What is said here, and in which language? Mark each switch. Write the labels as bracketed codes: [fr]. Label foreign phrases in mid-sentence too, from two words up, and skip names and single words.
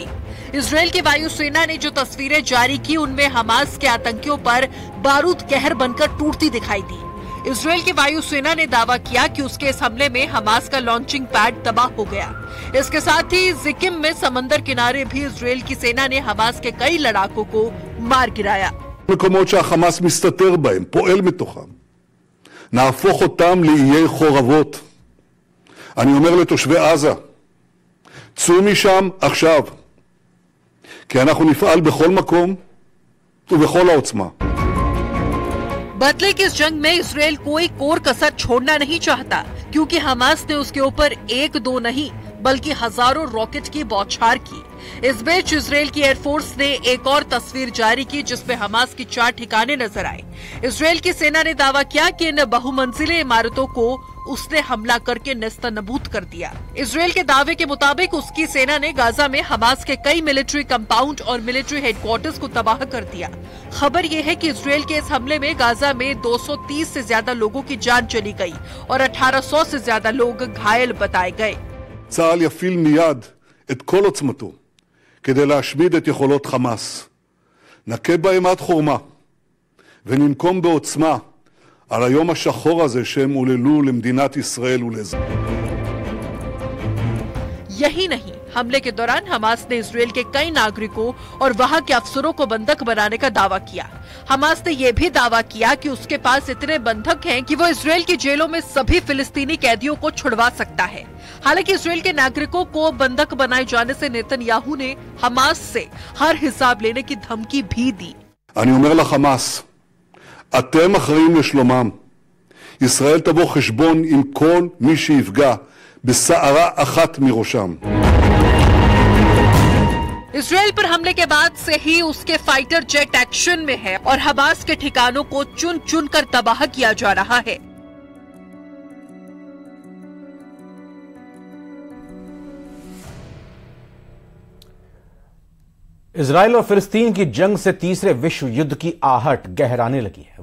[hi] इजरायल की वायुसेना ने जो तस्वीरें जारी की उनमें हमास के आतंकियों पर बारूद कहर बनकर टूटती दिखाई दी। इजरायल की वायुसेना ने दावा किया कि उसके इस हमले में हमास का [en] launching pad [hi] तबाह हो गया। इसके साथ ही जिकिम में समंदर किनारे भी इजरायल की सेना ने हमास के कई लड़ाकों को मार गिराया। [he] מקומות שהחמאס מסתתר בהם, פועל מתוכם. נהפוך אותם לאיי חורבות. אני אומר לתושבי עזה, צאו משם עכשיו, כי אנחנו נפעל בכל מקום ובכל העוצמה. [hi] बदले की इस जंग में इजरायल कोई कोर कसर छोड़ना नहीं चाहता, क्योंकि हमास ने उसके ऊपर एक दो नहीं बल्कि हजारों रॉकेट की बौछार की। इस बीच इजरायल की एयरफोर्स ने एक और तस्वीर जारी की जिसमें हमास की 4 ठिकाने नजर आए। इजरायल की सेना ने दावा किया कि इन बहुमंजिले इमारतों को उसने हमला करके नेस्तनाबूद कर दिया। इजरायल के दावे के मुताबिक उसकी सेना ने गाजा में हमास के कई [en] military compound [hi] और [en] military headquarters [hi] को तबाह कर दिया। खबर यह है कि इजरायल के इस हमले में गाजा में 230 से ज्यादा लोगों की जान चली गई और 1800 से ज्यादा लोग घायल बताए गए। [he] צה"ל יפעיל מיד את כל עוצמתו כדי להשמיד את יכולות חמאס. נכה בהם עד חורמה וננקום בעוצמה על היום השחור הזה שהם עוללו למדינת ישראל ולאזרחיה. [hi] यही नहीं, हमले के दौरान हमास ने इजरायल के कई नागरिकों और वहां के अफसरों को बंधक बनाने का दावा किया। हमास ने यह भी दावा किया कि उसके पास इतने बंधक हैं कि वो इजरायल की जेलों में सभी फिलिस्तीनी कैदियों को छुड़वा सकता है। हालांकि इजरायल के नागरिकों को बंधक बनाए जाने से नेतन्याहू ने हमास से हर हिसाब लेने की धमकी भी दी। [he] אני אומר לחמאס, אתם אחראים לשלומם. ישראל תבוא חשבון עם כל מי שיפגע בסערה אחת מראשם. [hi] इजरायल पर हमले के बाद से ही उसके [en] fighter jet action [hi] में है और हमास के ठिकानों को चुन चुन कर तबाह किया जा रहा है। इजरायल और फिलिस्तीन की जंग से तीसरे विश्व युद्ध की आहट गहराने लगी है।